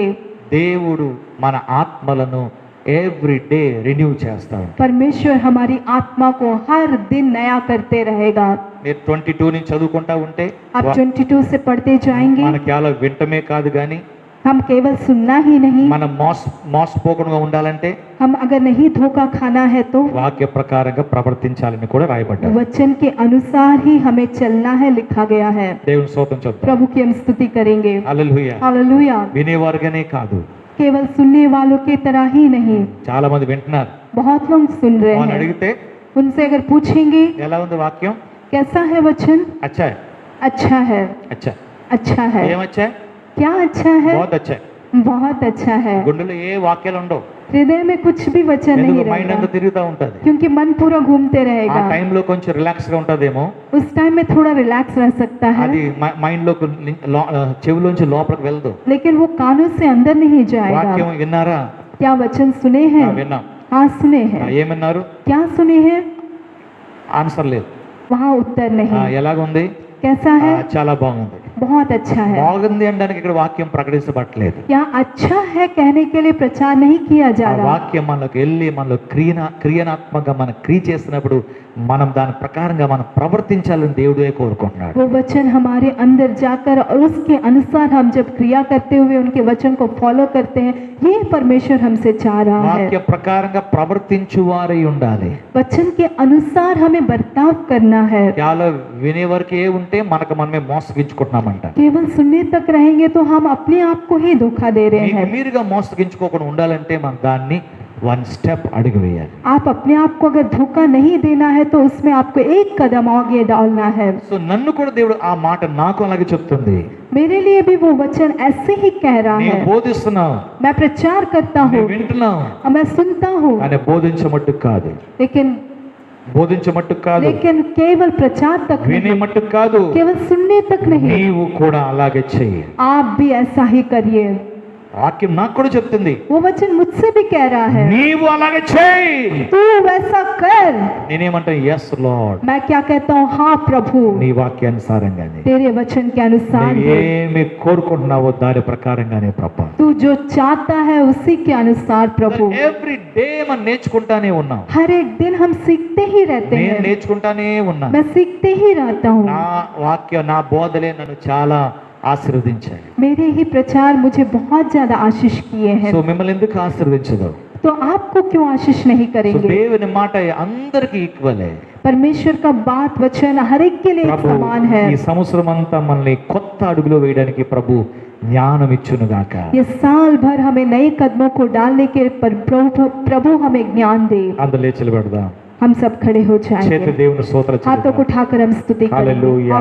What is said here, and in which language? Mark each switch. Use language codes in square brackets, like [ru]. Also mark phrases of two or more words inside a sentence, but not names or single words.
[te] దేవుడు మన ఆత్మలను [en] every day [te] రెన్యూ చేస్తాడు. [hi] परमेश्वर हमारी आत्मा को हर दिन नया करते रहेगा। [te] మీరు 22 నుంచి చదువుకుంటా ఉంటే [hi] आप 22 से पढ़ते जाएंगे। [te] మనకి అలా వింటమే కాదు కానీ [hi] हम केवल सुनना ही नहीं, [te] మనం మోసపోకుండా ఉండాలంటే [hi] हम अगर नहीं धोखा खाना है तो [te] వాక్య ప్రకారంగా ప్రవర్తించాలని కూడా రాయబడ్డారు. [hi] वचन के अनुसार ही हमें चलना है, लिखा गया है। [te] దేవుని స్తోత్రం చెప్తాం. [hi] प्रभु की हम स्तुति करेंगे। [te] హల్లెలూయా. [hi] हालेलुया। [te] వినేవారుగానే కాదు, [hi] केवल सुनने वालों की तरह ही नहीं, [te] చాలా మంది వింటున్నారు. [hi] बहुत लोग सुन रहे [te] వాళ్ళు [hi] हैं। [te] అడిగితే [hi] उनसे अगर पूछेंगे [te] ఎలా ఉంది వాక్యం? [hi] कैसा है वचन, అచ్చా अच्छा है, అచ్చా अच्छा है। [te] ఏమచ్చా? [hi] क्या अच्छा है? बहुत अच्छा. बहुत अच्छा है। [te] గుండెలో ఏ వాక్యాలు ఉండవు. [hi] हृदय में कुछ भी वचन नहीं [te] ఎందుకు? మైండ్ అంతా [hi] रहेगा, [te] తిరుగుతూ ఉంటది. [hi] क्योंकि मन पूरा घूमते [te] ఆ [hi] रहेगा। [te] టైంలో కొంచెం రిలాక్స్ గా ఉంటదేమో. [hi] उस टाइम में थोड़ा रिलैक्स रह सकता [te] అది [hi] है, [te] మైండ్ లోకి చెవులోంచి లోపలికి వెళ్ళదు. [hi] लेकिन वो कानों से अंदर नहीं जाएगा। [te] వాక్యం విన్నారా? [hi] क्या वचन सुने हैं? [te] విన్నాం. [hi] हाँ सुने हैं। [te] ఏమన్నారు? [hi] क्या सुने हैं? [te] ఆన్సర్ లేదు. [hi] वहाँ उत्तर नहीं। [te] ఎలాగుంది? [hi] कैसा है? [te] చాలా బాగుంది. [hi] बहुत अच्छा है। [te] బాగుంది అనడానికి ఇక్కడ వాక్యం ప్రకటించబట్టలేదు. [hi] क्या अच्छा है कहने के लिए प्रचार नहीं किया [te] ఆ [hi] जा रहा। [te] వాక్యం మనలోకి వెళ్ళి మనలో క్రియాత్మకంగా మనం క్రియ చేసినప్పుడు మనం దాని ప్రకారంగా మనం ప్రవర్తించాలని దేవుడే కోరుకుంటున్నాడు. [hi] वो वचन हमारे अंदर जाकर और उसके अनुसार हम जब क्रिया करते हुए उनके वचन को फॉलो करते हैं, ये परमेश्वर हमसे चाह रहा है। [te] వాక్య ప్రకారంగా ప్రవర్తించువారై ఉండాలి. [hi] वचन के अनुसार हमें बर्ताव करना है। [te] కేవలం వినే వరకే ఉంటే మనకు మనమే మోసగించుకుంటున్నామంట. [hi] केवल सुनने तक रहेंगे तो हम अपने आप को ही धोखा दे रहे हैं। [te] మీరుగా మోసగించుకోకుండా ఉండాలంటే మనం దాన్ని [en] one step [te] అడుగు వేయాలి. [hi] आप अपने आप को अगर धोखा नहीं देना है तो उसमें आपको एक कदम आगे डालना है। [te] సో నన్ను కూడా దేవుడు ఆ మాట నాకు అలాగే చెప్తుంది. [hi] मेरे लिए भी वो वचन ऐसे ही कह रहा [te] నేను [hi] है। [te] బోధిస్తున్నావు, [hi] मैं प्रचार करता हूँ, [te] నేను వింటున్నావు, [hi] मैं सुनता हूँ, [te] కానీ బోధించమట్టుకు కాదు. [hi] लेकिन [te] కాదు, [hi] केवल प्रचार तक [te] వినే [hi] नहीं, [te] మట్టుకు కాదు. [hi] केवल सुनने तक नहीं, [te] నీవు కూడా అలాగే చెయ్యి. [hi] आप भी ऐसा ही करिए। [te] వాక్యం నాకు కూడా చెప్తుంది, [hi] वो वचन मुझसे भी कह रहा है, [te] నీవు అలాగే చెయ్యి. [hi] तू वैसा कर। [te] నేనేమంటాను? [en] yes Lord. [hi] मैं क्या कहता हूँ? हाँ प्रभु, [te] నీ వాక్యానుసారంగానే [hi] तेरे वचन के अनुसार [te] నువ్వు [hi] हो। [te] ఏమి కోరుకుంటున్నావో దాని ప్రకారంగానే ప్రభా. [hi] तू जो चाहता है उसी के अनुसार प्रभु। [en] every day [te] మనం నేర్చుకుంటానే ఉన్నాం. [hi] हर एक दिन हम सीखते ही रहते [te] నేను [hi] हैं। [te] నేర్చుకుంటానే ఉన్నా. [hi] मैं सीखते ही रहता हूँ। [te] నా వాక్యం, నా బోధలే నన్ను చాలా ఆశీర్వదించాయి. [hi] मेरे ही प्रचार मुझे बहुत ज्यादा आशीष किए हैं। [te] సో మిమ్మల్ని ఎందుకు ఆశీర్వదించదు? [hi] तो आपको क्यों आशीष नहीं [te] సో [hi] करेंगे? [te] దేవుని మాట అందరికి ఈక్వలే. [hi] परमेश्वर का बात वचन हर एक के लिए एक [te] ప్రభు [hi] समान है। [te] ఈ సంవత్సరం అంతా మనల్ని కొత్త అడుగులో వేయడానికి ప్రభు జ్ఞానం ఇచ్చును గాక. [hi] ये साल भर हमें नए कदमों को डालने के पर प्रभु हमें ज्ञान दे। [te] అందరూ లేచి నిలబడదాం. [hi] हम सब खड़े हो [te] చేతి [hi] जाएंगे, [te] దేవుని స్తోత్రం [hi] हाथों को उठाकर हम स्तुति करेंगे। [te] హల్లెలూయా.